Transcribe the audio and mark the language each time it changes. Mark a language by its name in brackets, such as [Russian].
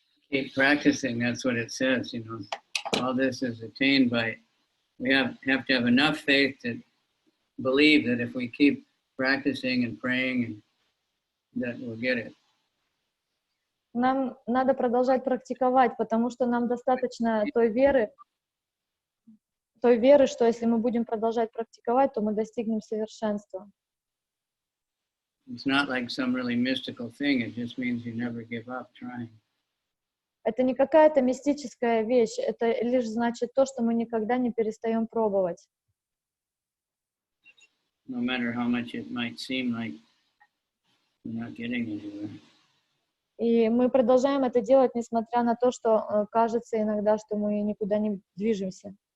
[English] Keep practicing, that's what it says, you know. All this is attained by, we have to have enough faith to believe that if we keep practicing and praying, that we'll get it. [Russian] Нам надо продолжать практиковать, потому что нам достаточно той веры, что если мы будем продолжать практиковать, то мы достигнем совершенства. [English] It's not like some really mystical thing, it just means you never give up trying. [Russian] Это не какая-то мистическая вещь, это лишь значит то, что мы никогда не перестаем пробовать. [English] No matter how much it might seem like you're not getting anywhere. [Russian] И мы продолжаем это делать, несмотря на то, что кажется иногда, что мы никуда не движемся.